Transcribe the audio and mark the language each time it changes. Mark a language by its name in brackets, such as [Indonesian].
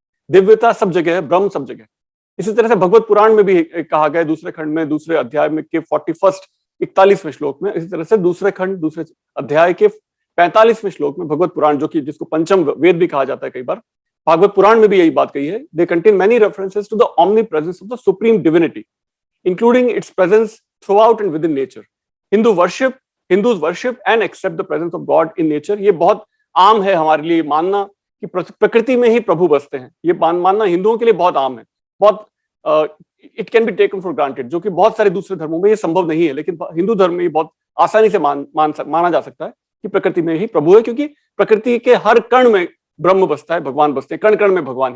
[Hindi] दिव्यता सब जगह है, ब्रह्म सब जगह है। इसी तरह से भगवत पुराण में भी कहा गया, दूसरे खंड में, दूसरे अध्याय में के 41वें श्लोक में। इसी तरह से दूसरे खंड, दूसरे अध्याय के 45वें श्लोक में भगवत पुराण, जो कि जिसको पंचम वेद भी कहा जाता है कई बार, भागवत पुराण में भी यही बात कही है। [English] They contain many references to the omnipresence of the supreme divinity, including its presence throughout and within nature. Hindus worship and accept the presence of God in nature। [Hindi] ये बहुत आम है हमारे लिए मानना कि प्रकृति में ही प्रभु बसते हैं। ये मानना हिंदुओं के लिए बहुत आम है, बहुत [English] it can be taken for granted, [Hindi] जो कि बहुत सारे दूसरे धर्मों में ये संभव नहीं है। लेकिन हिंदू धर्म में ये बहुत आसानी से माना जा सकता है कि प्रकृति में ही प्रभु है, क्योंकि प्रकृति के हर कण में ब्रह्म बसता है, भगवान बसते हैं, कण कण में भगवान।